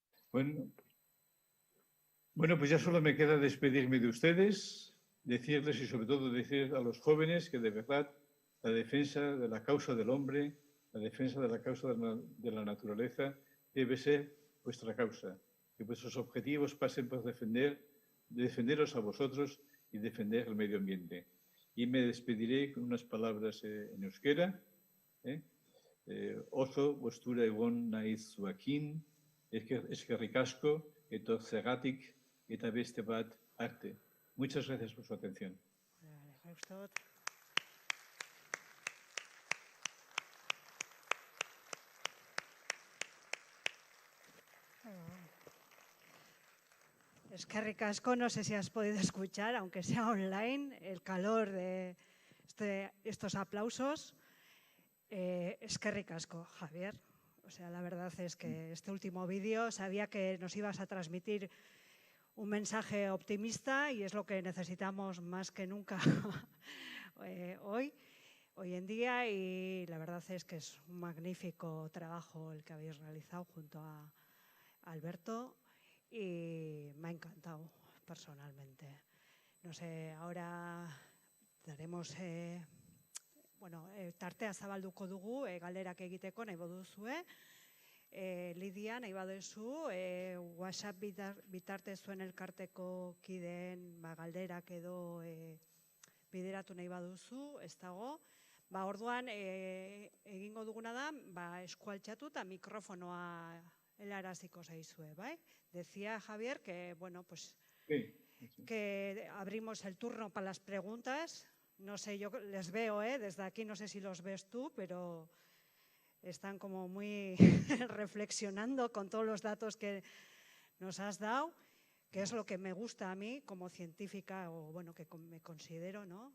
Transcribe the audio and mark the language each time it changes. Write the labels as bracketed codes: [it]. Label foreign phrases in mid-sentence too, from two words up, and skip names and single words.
[es] Bueno, pues ya solo me queda despedirme de ustedes, decirles y sobre todo decir a los jóvenes que de verdad la defensa de la causa del hombre, la defensa de la causa de la naturaleza debe ser vuestra causa. Que vuestros objetivos pasen por defenderos a vosotros y defender el medio ambiente. Y me despediré con unas palabras en euskera. [eu] Oso, postura egon naiz zuekin, eskerrik asko, etortzeagatik, eta beste bat arte. [es] Muchas gracias por su atención. [eu] Eskerrik asko, [es] no sé si has podido escuchar, aunque sea online, el calor de estos aplausos. [eu] Eskerrik asko, Javier. [es] O sea, la verdad es que este último vídeo sabía que nos ibas a transmitir un mensaje optimista y es lo que necesitamos más que nunca hoy en día, y la verdad es que es un magnífico trabajo el que habéis realizado junto a Alberto y me ha encantado personalmente. No sé, ahora daremos... [eu] tartea zabalduko dugu, galderak egiteko nahi baduzue. Lidia, nahi baduzu, WhatsApp bitarte zuen elkarteko kideen galderak edo bideratu nahi baduzu, ez dago. Orduan, egingo duguna da, eskualtxatu eta mikrofonoa helaraziko zaizue, bai? [es] Decía Javier que, bueno, pues, que abrimos el turno para las preguntas. No sé, yo les veo, desde aquí no sé si los ves tú, pero están como muy reflexionando con todos los datos que nos has dado, que es lo que me gusta a mí como científica, o bueno, que me considero, ¿no?